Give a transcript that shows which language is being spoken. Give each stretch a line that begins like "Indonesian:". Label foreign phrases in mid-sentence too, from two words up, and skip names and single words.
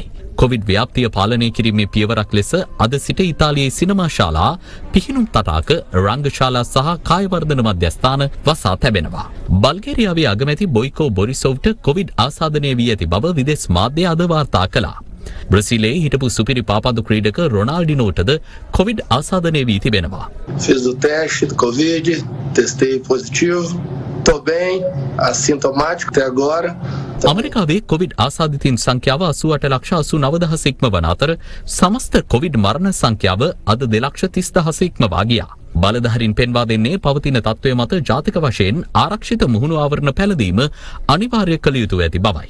Sinhala: කොවිඩ් ව්‍යාප්තිය පාලනය කිරීමේ පියවරක් ලෙස අද සිට ඉතාලියේ සිනමා ශාලා, පිහිනුම් තටාක, රංගශාලා සහ කායවර්ධන මධ්‍යස්ථාන වසා තැබෙනවා. බල්ගේරියාවේ අගමැති බොයිකෝ බොරිසොව්ට කොවිඩ් ආසාදනය වී ඇති බව විදේශ මාධ්‍ය අද වාර්තා කළා. බ්‍රසීලයේ හිටපු සුපිරි පාපදු ක්‍රීඩක රොනාල්ඩිනෝටද කොවිඩ් ආසාදනය වී තිබෙනවා.
Portuguese: Fiz o teste do Covid, testei positivo. Tô bem, assintomático até agora.
Sinhala: අමරිකාවේ කොවිඩ් ආසාදිතයින් සංඛ්‍යාව 88,89,000 ඉක්මවන අතර සමස්ත කොවිඩ් මරණ සංඛ්‍යාව අද 2,30,000 ඉක්මවා ගියා. බලධාරීන් පෙන්වා දෙන්නේ පවතින තත්ත්වය මත ජාතික වශයෙන් ආරක්ෂිත මුහුණු ආවරණ පැළඳීම අනිවාර්ය කළ යුතු ඇති බවයි.